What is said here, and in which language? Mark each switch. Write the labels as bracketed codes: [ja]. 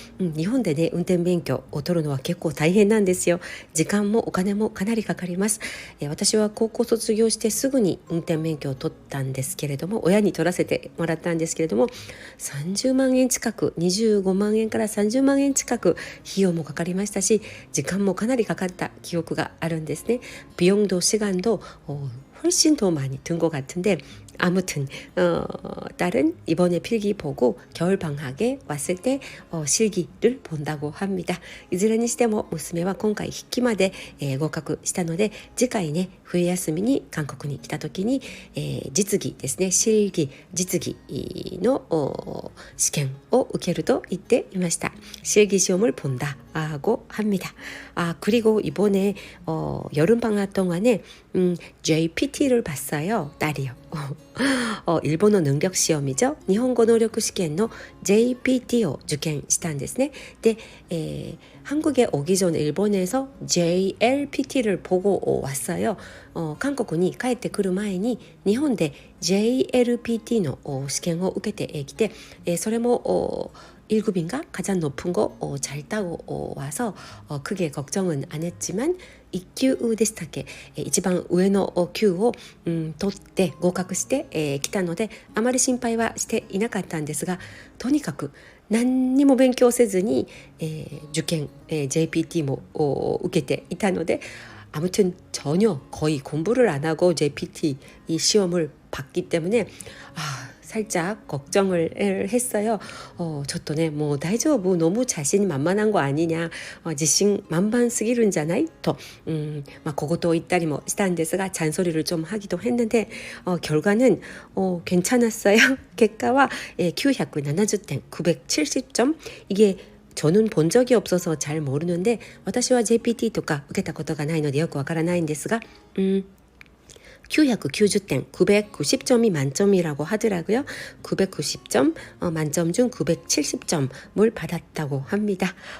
[ja] 日本でね、運転免許を取るのは結構大変なんですよ。時間もお金もかなりかかります。私は高校卒業してすぐに運転免許を取ったんですけれども、親に取らせてもらったんですけれども、30万円近く、25万円から30万円近く費用もかかりましたし、時間もかなりかかった記憶があるんですね。 [ko] 비용도 시간도 훨씬 더 많이 든 것 같은데 아무튼 딸은 이번에 필기 보고 겨울방학에 왔을 때 실기를 본다고 합니다. [ja] いずれにしても娘は今回筆記まで、合格したので次回ね冬休みに韓国に来た時に、実技ですね [ko] 실기 [ja] 実技の試験を受けると言っていました. [ko] 실기 시험을 본다고 합니다. 그리고 이번에 여름방학 동안에 JPT를 봤어요. 딸이요. 일본어 능력 시험이죠. 일본어 노력 시험의 JPT를 [ja] 受験したんですね. [ko] 네, 한국에 오기 전 일본에서 JLPT를 보고 왔어요. 한국에 [ja] 帰ってくる前に日本で JLPT の試験を受けてきて、それも [ko] 1급인가 가장 높은 거 잘 따고 와서 크게 걱정은 안 했지만 [ja] 1級でしたっけ、一番上の級を、取って合格してきたのであまり心配はしていなかったんですが、とにかく何にも勉強せずに、受験、JPT も受けていたので [ko] 아무튼 전혀 거의 공부를 안 하고 JPT 이 시험을 봤기 때문에 살짝 걱정을 했어요. 저도 [ja] ね もう大丈夫 [ko] 너무 자신이 만만한 거 아니냐 [ja] 自信満々すぎるんじゃないと小言を言ったりもしたんですが [ko] 잔소리를 좀 하기도 했는데 결과는 괜찮았어요. 결과와 970点 970점 이게 저는 본 적이 없어서 잘 모르는데 [ja] 私は JPT とか受けたことがないのでよくわからないんですが [ko] 990점, 990점이 만점이라고 하더라고요. 990점, 만점 중 970점을 받았다고 합니다.